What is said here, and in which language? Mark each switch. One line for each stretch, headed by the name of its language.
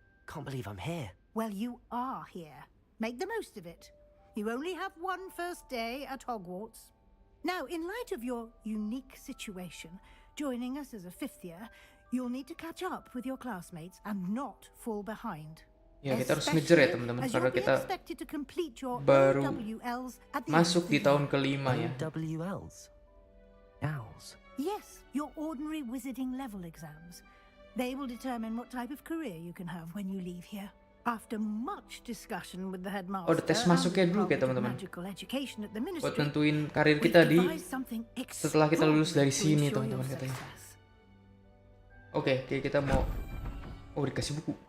English: Can't believe I'm here. Well, you are here. Make the most of it. You only have one first day at Hogwarts. Now, in light of your unique situation, joining us as a fifth year, you'll need to catch up with your classmates and not fall behind.
Indonesian: Ya, kita harus ngejar ya teman-teman karena kita baru masuk di tahun kelima ya.
English: WLs? Owls? Yes, your ordinary wizarding level exams. They will determine what type of career you can have when you leave here. After much discussion with the headmaster,
Indonesian: Oh, ada tes masuknya dulu kayak teman-teman. Buat tentuin karir kita setelah kita lulus dari sini teman-teman katanya. Oke, kita mau dikasih buku.